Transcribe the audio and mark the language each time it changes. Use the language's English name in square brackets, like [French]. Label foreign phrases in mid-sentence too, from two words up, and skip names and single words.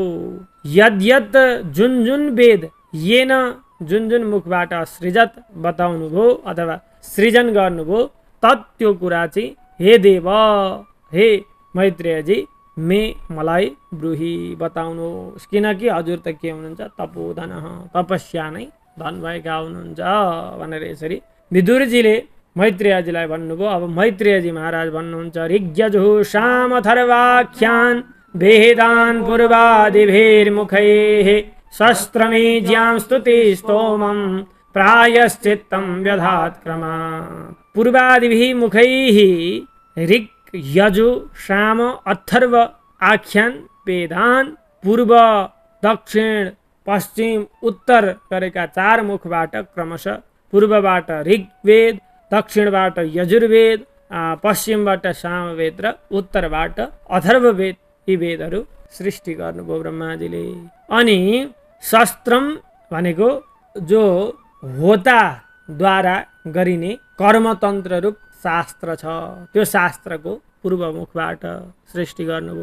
[Nepali] यद्यत् जुन वेद येन जुन मुखबाट सृजत बताउनुभयो अथवा सृजन गर्नुभयो तत् त्यो कुरा चाहिँ हे देव हे मैत्रेयजी मलाई ब्रूहि बताउनुहोस्। किनकि हजुर त के हुनुहुन्छ तपोधन तपस्या नै धन भएका हुनुहुन्छ भनेर यसरी विदुरजीले मैत्रेयजीलाई भन्नुभयो। अब मैत्रेयजी महाराज भन्नुहुन्छ [Sanskrit] ऋग्यजुः सामथर्वाख्यान् वेदान् पूर्वादिभिर्मुखैः शस्त्रमेज्यां स्तुतिस्तोमं प्रायश्चित्तं व्यधात् क्रमात्। पूर्वादिभिः मुखैः ऋक् यजु साम अथर्व आख्यान वेदान [Nepali] पूर्व दक्षिण पश्चिम उत्तर गरेका 4 मुखबाट क्रमशः पूर्वबाट ऋग्वेद, दक्षिणबाट यजुर्वेद, पश्चिमबाट सामवेद र उत्तरबाट अथर्ववेद यी वेदहरू सृष्टि गर्नुभयो ब्रह्माजीले। अनि शस्त्रम भनेको जो होताद्वारा गरिने कर्मतन्त्र रूप शास्त्र छ त्यो शास्त्रको पूर्व मुखबाट सृष्टि गर्नुभयो।